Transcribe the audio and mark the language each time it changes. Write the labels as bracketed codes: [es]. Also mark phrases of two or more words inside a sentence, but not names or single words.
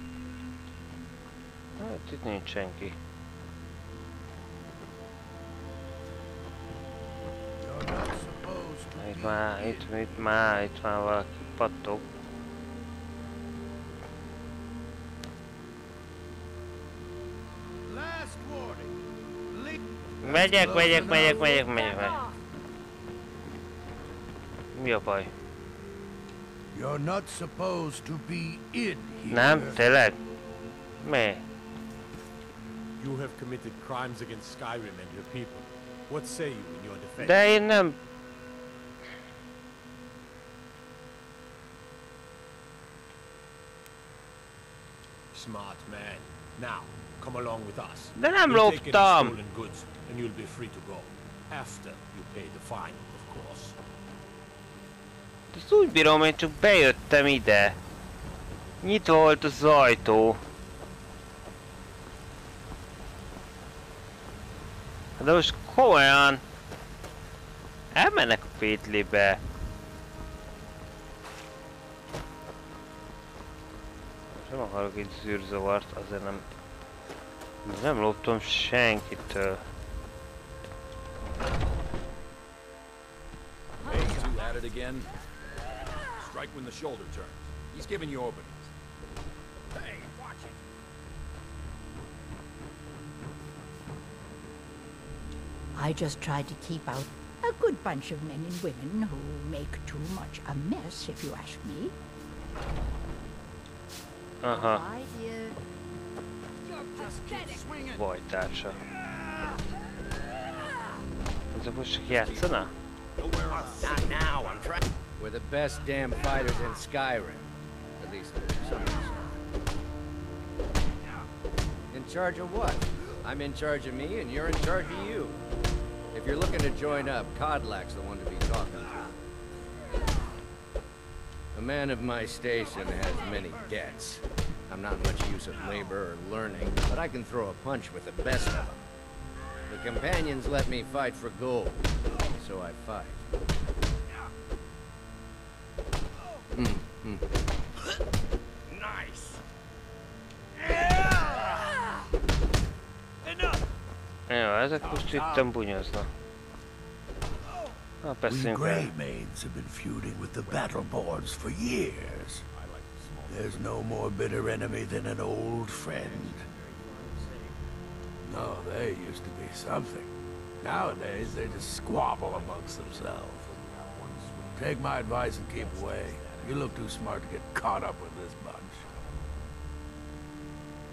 [hu] Hát itt nincs senki. Itt már valaki pattog. Megyek. Mi a baj? [en] You're not supposed to be in here. [hu] Nem, tényleg? Mi? [en] You have committed crimes against Skyrim and your people. What say you in your defense? [hu] De én nem... [en] Smart man. Now, come along with us. [hu] De nem [en] We'll take any [hu] loptam! [en] stolen goods, and you'll be free to go. After you pay the fine, of course. [hu] Ezt úgy bírom, én csak bejöttem ide. Nyitva volt az ajtó. De most komolyan... Elmennek a pétlébe. Nem akarok itt zűrzavart, azért nem loptam senkitől. [en] Hey, you at it again? Strike when the shoulder turns. He's giving you openings. Hey, watch it. I just tried to keep out a good bunch of men and women who make too much a mess, if you ask me. [hu] Aha. Bajtársa. Ez a most játszana? [en] Not now, I'm trying. We're the best damn fighters in Skyrim. At least some of us are. In charge of what? I'm in charge of me, and you're in charge of you. If you're looking to join up, Kodlak's the one to be talking to. A man of my station has many debts. I'm not much use at labor or learning, but I can throw a punch with the best of them. The companions let me fight for gold, so I fight. Nice. [hu] Jó, ezek most itten bunyoznak. Na, [en] We [hu] beszéljünk [en] Grey [hu] el. [en] Maids have been feuding with the battle boards for years. There's no more bitter enemy than an old friend. No, they used to be something. Nowadays, they just squabble amongst themselves. Take my advice and keep away. You look too smart to get caught up with this bunch.